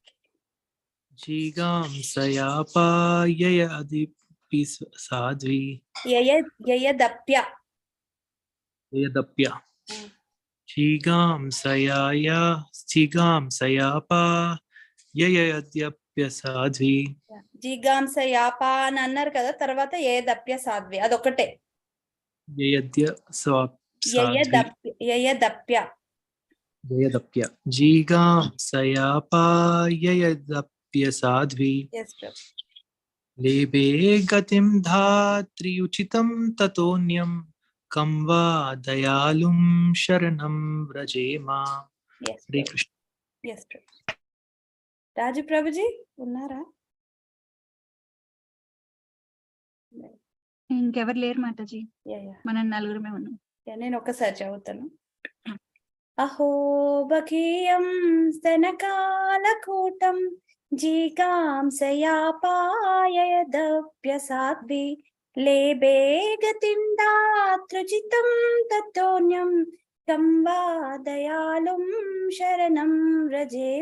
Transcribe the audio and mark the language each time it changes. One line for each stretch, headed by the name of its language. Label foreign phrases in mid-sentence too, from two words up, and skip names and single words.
Sanskrit: जिघांसयापाययादपि साध्वी यदप्य यदप्य जिघांसयापाययाद्यप्य साध्वी
Telugu: జిగాంసయాపా అని అన్నారు కదా, తర్వాత
Sanskrit: యదప్య సాధ్వి
Telugu: అదొకటే.
Sanskrit: यद्य యదప్య यदप्य जिघांसयापाययादप्य साध्वी
English: yes,
Sanskrit: लेबे गतिं धात्र्युचितं ततोऽन्यं कं वा दयालुं शरणं व्रजेमा.
English: Yes,
Sanskrit: हरे
English: Prabhu.
Sanskrit: कृष्ण.
English: Yes, Prabhu.
Telugu: Raju Prabhuji, ఉన్నారా? ఇంకెవరు లేరు మాతాజీ,
English: Yeah, yeah.
Telugu: మనం నలుగురమే ఉన్నాం. Yeah, నేను ఒకసారి చదువుతాను.
Sanskrit: అహో బకీయం స్తనకాలకూటం జీకాంసయాపాయదప్యసాద్భి లేబే గతిం దాతృచితం తత్తోన్యం తం వా దయాళుం శరణం వ్రజేమ.